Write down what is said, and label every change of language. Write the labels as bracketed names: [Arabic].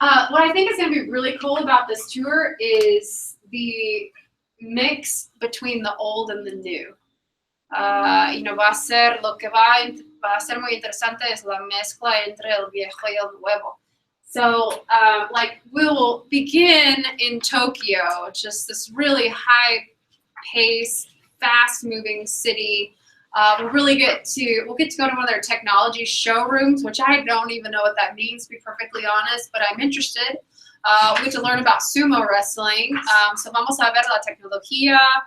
[English] What I think is going to be really cool about this tour is the mix between the old and the new. [Spanish] Va a ser lo que va a ser muy interesante es la mezcla entre el viejo y el nuevo. [English] So, like, we'll begin in Tokyo, just this really high-paced, fast-moving city. We'll get to go to one of their technology showrooms, which I don't even know what that means, to be perfectly honest, but I'm interested. We get to learn about sumo wrestling. [Spanish] So vamos a ver la tecnología.